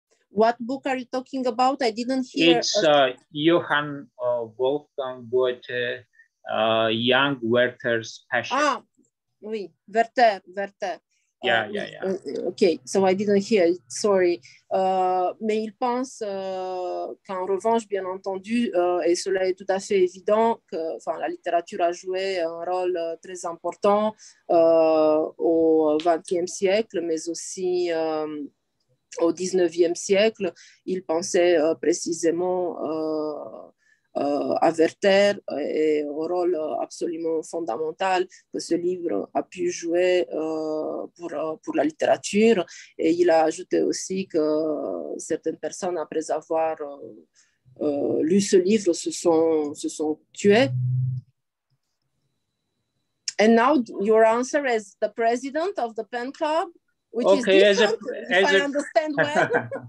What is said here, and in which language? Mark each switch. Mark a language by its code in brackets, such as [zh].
[en] What book are you talking about? I didn't hear. It's Johann Wolfgang Goethe, Young Werther's Passion. [fr] Ah, oui, Werther. [en] Yeah. Okay, so I didn't hear it, sorry. [fr] Mais il pense qu'en revanche, bien entendu, et cela est tout à fait évident, que la littérature a joué un rôle très important au XXe siècle, mais aussi au XIXe siècle. Il pensait précisément à Werther et au rôle absolument fondamental que ce livre a pu jouer pour la littérature. Et il a ajouté aussi que certaines personnes, après avoir lu ce livre, se sont tuées. [en] And now your answer is the president of the pen club, which is different, if I understand well.